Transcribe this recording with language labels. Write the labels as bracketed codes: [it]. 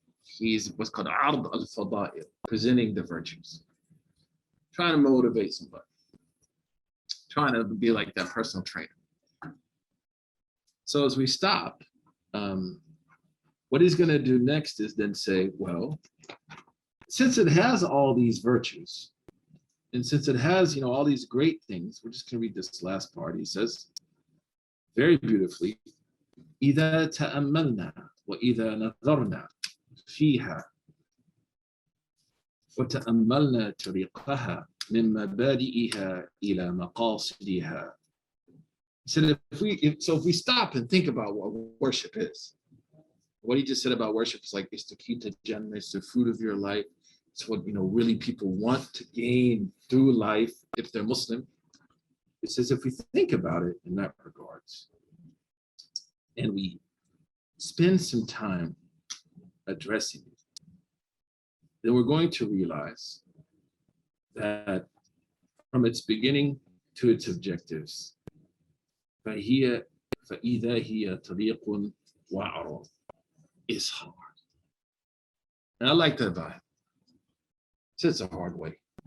[en] He's what's called ard al-fada'il, presenting the virtues, trying to motivate somebody, trying to be like that personal trainer. So as we stop, what he's going to do next is then say, well, since it has all these virtues, and since it has, all these great things, we're just going to read this last part. He says, very beautifully, [ar] إِذَا تَأَمَّلْنَا وَإِذَا نَظَرْنَا فِيهَا وَتَأَمَّلْنَا طَرِيقَهَا مِنْ مَبَادِئِهَا إِلَى مَقَاصِدِهَا. [en] He said, if we stop and think about what worship is, what he just said about worship is like, it's the key to Jannah, it's the fruit of your life. It's what, really people want to gain through life if they're Muslim. It says, if we think about it in that regards, and we spend some time addressing it, then we're going to realize that from its beginning to its objectives, [ar] فَإِذَا هِيَ طَرِيقٌ وَعْرٌ, [en] is hard. And I like that about it. It's a hard way.